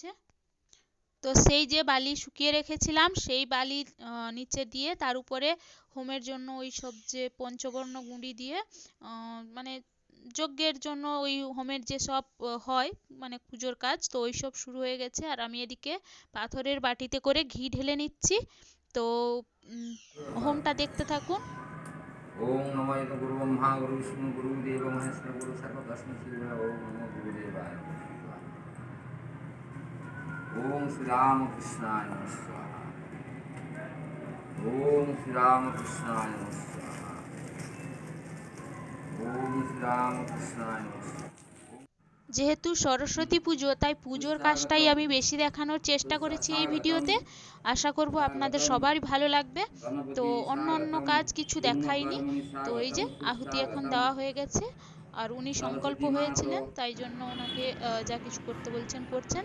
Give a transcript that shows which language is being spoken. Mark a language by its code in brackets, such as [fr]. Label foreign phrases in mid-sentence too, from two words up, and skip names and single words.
[bn] তো সেই যে বালি শুকিয়ে রেখেছিলাম, সেই বালি নিচে দিয়ে তার উপরে হোমের জন্য ওই সব যে পঞ্চবর্ণ গুঁড়ি দিয়ে মানে যজ্ঞের জন্য ওই হোমের যে সব হয়, মানে পুজোর কাজ, তো ওই সব শুরু হয়ে গেছে। আর আমি এদিকে পাথরের বাটিতে করে ঘি ঢেলে নিচ্ছি। তো হোমটা দেখতে থাকুন। [sa] ओम नमो गुरु ब्रह्मा गुरु विष्णु गुरु देव महेश्वर गुरु सर्वतस्मै श्री ओम नमो गुरुदेवाय ओम श्री राम कृष्णाय नमः स्वाहा ओम श्री राम कृष्णाय नमः स्वाहा ओम श्री राम कृष्णाय नमः स्वाहा। [bn] যেহেতু সরস্বতী পুজো, তাই পুজোর কাজটাই আমি বেশি দেখানোর চেষ্টা করেছি এই ভিডিওতে। আশা করব আপনাদের সবারই ভালো লাগবে। তো অন্য কাজ কিছু দেখাইনি। তো এই যে আহুতি এখন দেওয়া হয়ে গেছে, আর উনি সংকল্প হয়েছিলেন, তাই জন্য ওনাকে যা কিছু করতে বলছেন করছেন।